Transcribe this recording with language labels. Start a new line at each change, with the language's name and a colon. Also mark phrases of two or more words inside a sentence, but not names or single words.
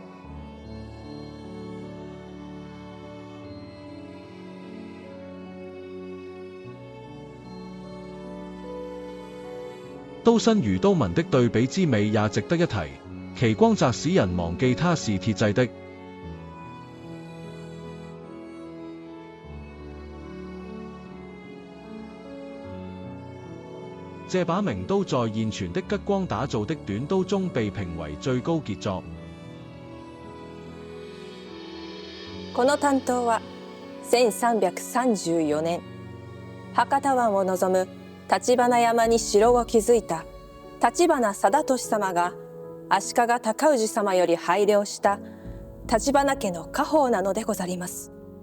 Chinese: 刀身與刀紋的對比之美也值得一提，其光澤使人忘記它是鐵製的。這把名刀在現存的吉光打造的短刀中被評為最高傑作。
Japanese: この短刀は1334年博多湾を望む橘山に城を築いた橘貞俊様が足利尊氏様より拝領した橘家の家宝なのでござります。